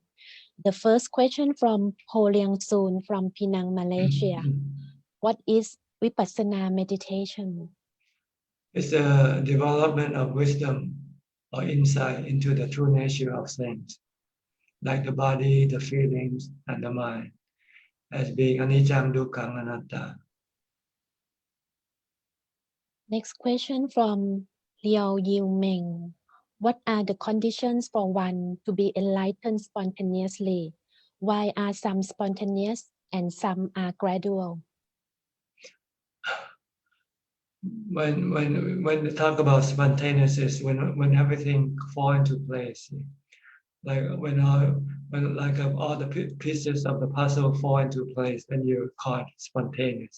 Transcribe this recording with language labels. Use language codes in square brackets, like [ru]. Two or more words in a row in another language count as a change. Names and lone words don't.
[en] The first question from Ho Liang Soon from Penang, Malaysia. What is Vipassana meditation? It's the development of wisdom or insight into the true nature of things, like the body, the feelings, and the mind, as being [pi] anicca, dukkha, anatta. [en] Next question from Liao Yiu Meng. What are the conditions for one to be enlightened spontaneously? Why are some spontaneous and some are gradual? When we talk about spontaneous, is when everything fall into place, like when all the pieces of the puzzle fall into place, then you call it spontaneous.